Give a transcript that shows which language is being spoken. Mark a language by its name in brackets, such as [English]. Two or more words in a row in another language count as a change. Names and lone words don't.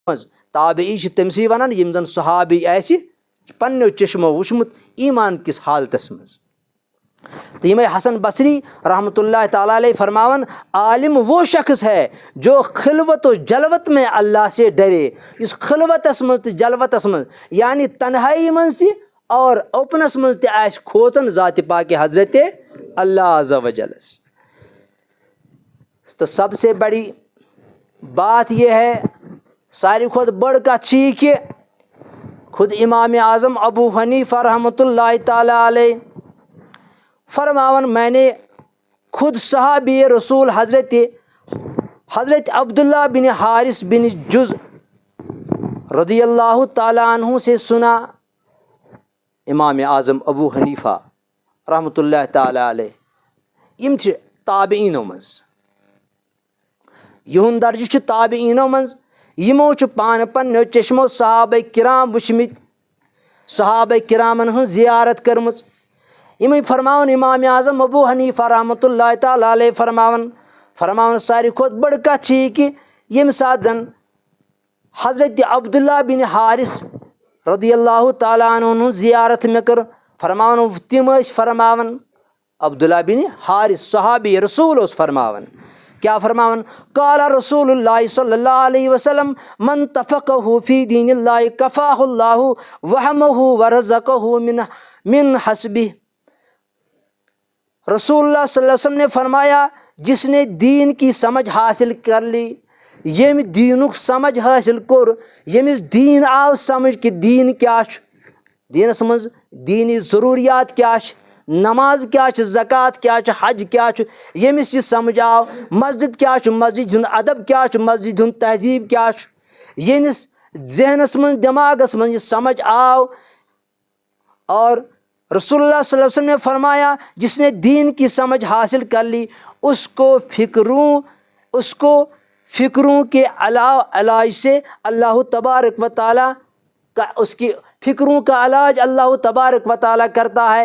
[Kashmiri] تابعی چھِ تٔمسٕے وَنان یِم زَن صحابی آسہِ پنٛنیو چشمو وٕچھمُت ایمان کِس حالتس منٛز. [Urdu] تو یِمے حسن بصری [Arabic] رحمۃ اللہ تعالیٰ علیہ [Urdu] فرماون عالم وہ شخص ہے جو خلوت و جلوت میں اللہ سے ڈرے. [Kashmiri] یُس خلوتس منٛز تہٕ جلوتس منٛز یعنی تنہائی منٛز تہِ اور اوپنس منٛز تہِ آسہِ کھوژان ذاتِ پاکِ حضرت اللہ [Arabic] عز و جلس. [Urdu] تو سب سے بڑی بات یہ ہے، [Kashmiri] ساروی کھۄتہٕ بٔڑ کتھ چھِ یہِ کہِ خود امام اعظم ابو حنیفہ [Arabic] رحمۃ اللہ تعالیٰ علیہ [Kashmiri] فرماون [Urdu] میں نے خود صحابی رسول حضرت عبداللہ بن حارث بن جز [Arabic] رضی اللہ تعالیٰ عنہ [Urdu] سے سنا. [Kashmiri] امام اعظم ابو حنیفہ [Arabic] رحمۃ اللہ تعالیٰ علیہ [Kashmiri] یم چھِ تابعینو منٛز، یِہُنٛد درجہٕ چھُ تابعینو منٛز. یِمو چھُ پانہٕ پنٛنیو چشمو صحابہ کرام وٕچھمٕتۍ، صحابہ کرامن ہٕنٛز زیارت کٔرمٕژ. یِمے فرماوان امام اعظم ابو حنیفہ [Arabic] رحمۃ اللہ تعالیٰ علیہ [Kashmiri] فرماوان ساروی کھۄتہٕ بٔڑ کتھ چھِ یہِ کہِ ییٚمہِ ساتہٕ زن حضرت عبداللہ بن حارث [Arabic] رضی اللہ تعالیٰ عنہ [Kashmiri] ہٕنٛز زیارت مےٚ کٔر. فرماوان تِم ٲسۍ فرماوان، عبداللہ بن حارث صحابی رسول اوس فرماوان، کیا فرماوان؟ [Arabic] قال رسول اللہ صلی اللہ علیہ وسلم من تفقہ فی دین اللہ کفاہ اللہ وہمہ ورزقہ من حسبہ. [Urdu] رسول اللہ [Arabic] صلی اللہ علیہ وسلم [Urdu] نے فرمایا جس نے دین کی سمجھ حاصل کر لی، [Kashmiri] ییٚمہِ دیٖنُک سمجھ حٲصِل کوٚر، ییٚمِس دیٖن آو سمجھ کہ دیٖن کیٛاہ چھُ، دیٖنس منٛز دیٖنی ضروٗریات کیٛاہ چھِ، نماز کیٛاہ چھِ، زکوٰۃ کیٛاہ چھِ، حج کیٛاہ چھُ، ییٚمِس یہِ سمجھ آو، مسجد کیٛاہ چھُ، مسجد ہُنٛد ادب کیٛاہ چھُ، مسجد ہُنٛد تہذیٖب کیٛاہ چھُ، ییٚمِس ذہنس منٛز دٮ۪ماغس منٛز یہِ سمجھ آو. [Urdu] اور رسول اللہ [Arabic] صلی اللہ علیہ وسلم [Urdu] نے فرمایا جس نے دین کی سمجھ حاصل کر لی اس کو فکروں کے علاج سے اللہ تبارک و تعالیٰ کا، اس کی فکروں کا علاج اللہ تبارک و تعالیٰ کرتا ہے.